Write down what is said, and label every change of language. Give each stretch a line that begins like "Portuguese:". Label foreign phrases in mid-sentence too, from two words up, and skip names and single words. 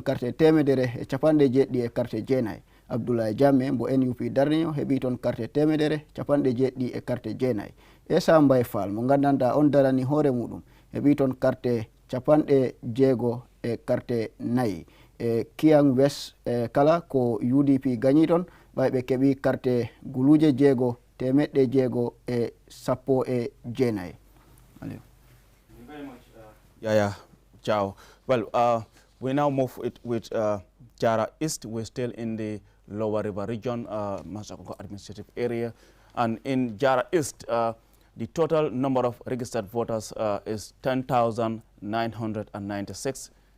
Fula: carte temedere e capanɗe jeeɗɗi e carte jeenayyi Abdoulaye Jammeh mbo NUP darni o heɓi toon carte temedere capanɗe jeeɗɗi e carte jeenayyi Essa Mbay Fall mo gandanta on darani hoore muɗum heɓi toon carte capanɗe jeego e carte nayyi e Kiam West kala ko UDP gañi toon ɓayɓe keɓi carte guluje jeego temeɗɗe jeego e sappo e jeenayyi. Yaya Jao.
English: Well, we now move it with Jara East. We're still in the Lower River region, Mansa Konko administrative area. And in Jara East, the total number of registered voters is 10,996.